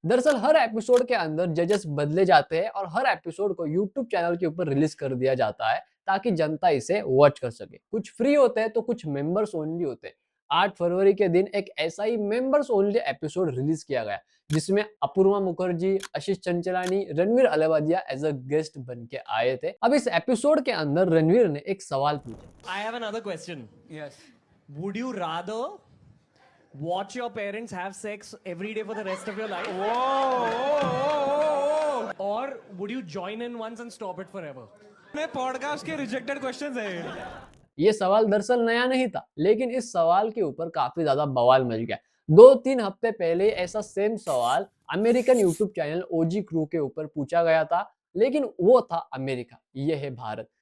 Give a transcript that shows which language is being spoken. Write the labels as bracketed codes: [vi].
[hi] दरअसल हर एपिसोड के अंदर जजेस बदले जाते हैं और हर एपिसोड को यूट्यूब चैनल के ऊपर रिलीज कर दिया जाता है ताकि जनता इसे वॉच कर सके। कुछ फ्री होते हैं तो कुछ मेंबर्स ओनली होते हैं। 8 फरवरी के दिन एक ऐसा ही मेंबर्स ओनली एपिसोड रिलीज किया गया जिसमें अपूर्वा मुखर्जी, आशीष Chanchlani, Ranveer Allahbadia as a guest बन के आए थे। अब इस एपिसोड के अंदर रणवीर ने एक सवाल पूछा। [en] I have another question. Yes. Would you rather watch your parents have sex every day for the rest of your life? Or would you join in once and stop it forever? [hi] अपने podcast के rejected questions है। ये सवाल दरअसल नया नहीं था, लेकिन इस सवाल के ऊपर काफी ज्यादा बवाल मच गया। 2-3 हफ्ते पहले ऐसा सेम सवाल अमेरिकन यूट्यूब चैनल ओजी क्रू के ऊपर पूछा गया था, लेकिन वो था अमेरिका, ये है भारत।